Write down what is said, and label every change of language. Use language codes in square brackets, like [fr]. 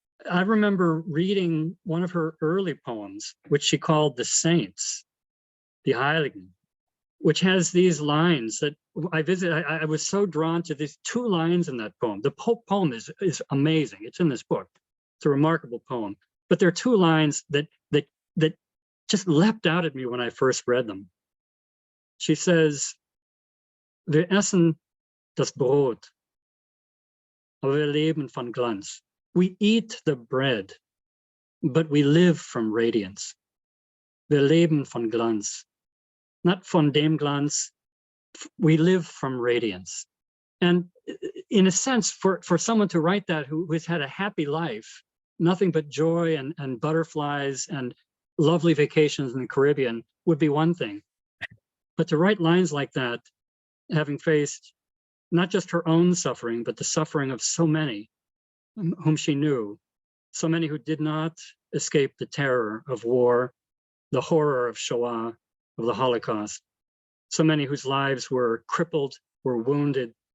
[en] I remember reading one of her early poems, which she called The Saints, the Heiligen, which has these lines that I was so drawn to these two lines in that poem. The poem is amazing. It's in this book. It's a remarkable poem. But there are two lines that just leapt out at me when I first read them. She says, [de] "Wir essen das Brot, aber wir leben von Glanz." [en] We eat the bread, but we live from radiance. [de] Wir leben von Glanz. [en] Not [de] von dem Glanz, [en] we live from radiance. And in a sense, for someone to write that who has had a happy life, nothing but joy and butterflies and lovely vacations in the Caribbean would be one thing. But to write lines like that, having faced not just her own suffering, but the suffering of so many whom she knew, so many who did not escape the terror of war, the horror of Shoah, of the Holocaust, so many whose lives were crippled, were wounded.